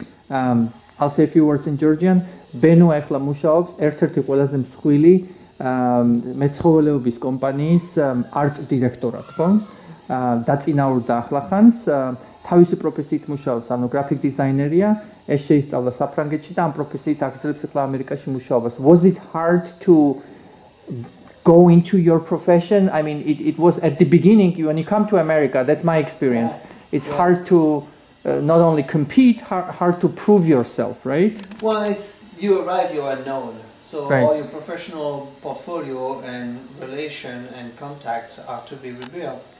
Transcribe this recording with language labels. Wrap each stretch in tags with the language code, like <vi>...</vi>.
<en>I'll say a few words in Georgian.</en> <ka>Benoa ეხლა მუშაობს ერთ-ერთი ყველაზე მსხვილი მეცხოველეობის კომპანიის art დირექტორად, ხო? დაწინაურდა ახლახანს, თავისი პროფესიით მუშაობს, ანუ graphic designer-ია, ეს შეისწავლა საფრანგეთში და ამ პროფესიით აგრძელებს ეხლა ამერიკაში მუშაობას.</ka> <en>Was it hard to go into your profession? I mean, it was at the beginning, when you come to America, that's my experience. It's hard to not only compete, hard to prove yourself, right? Well, you arrive, you are known. So all your professional portfolio and relation and contacts are to be revealed.</en>